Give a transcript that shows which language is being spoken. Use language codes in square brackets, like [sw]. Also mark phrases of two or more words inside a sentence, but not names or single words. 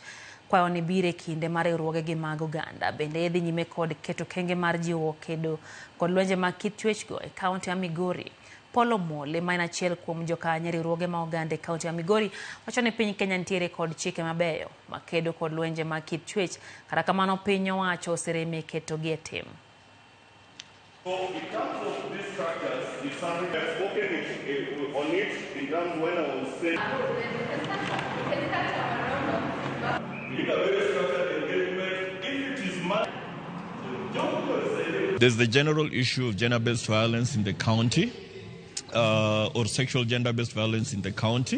[luo] Kwayo ni bire kinde mar riwruoge gi mag oganda bende idhi nyime kod keto kenge mar jiwo kedo kod lwenje mag kit chuech go e kaunti ya Migori. Polo Mole ma en achiel kuom jokanyo riwruoge ma oganda e kaunti ya Migori wacho ni piny Kenya nitiere kod chike mabeyo ma kedo kod lwenje mag kit chuech, kata kamano piny owacho osereme keto gi e tim. [en] So in terms of these structures, if something has spoken on it in terms when I was saying in a very structured engagement, if it is there's the general issue of gender-based violence in the county, or sexual gender-based violence in the county.